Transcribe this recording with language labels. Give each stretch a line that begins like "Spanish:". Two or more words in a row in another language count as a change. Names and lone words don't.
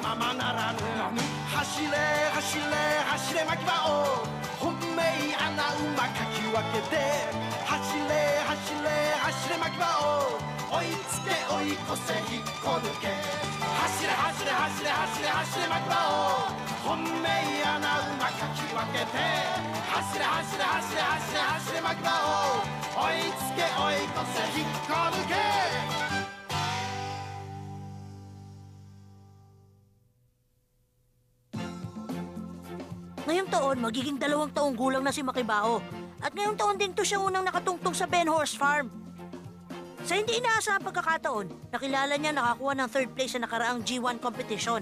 Japanese: ままならぬ走れ走れ走れ牧場を本命穴馬かき分けて走れ走れ走れ牧場を追いつけ追い越せ引っこ抜け走れ走れ走れ走れ走れ牧場を本命穴馬かき分けて走れ走れ走れ走れ走れ牧場を追いつけ追い越せ引っこ抜け
Filipino: Ngayong taon, magiging 2 taong gulang na si Makibao. At ngayong taon din to siya unang nakatungtong sa Ben Horse Farm. Sa hindi inaasahang pagkakataon, nakilala niya nakakuha ng 3rd place sa nakaraang G1 competition.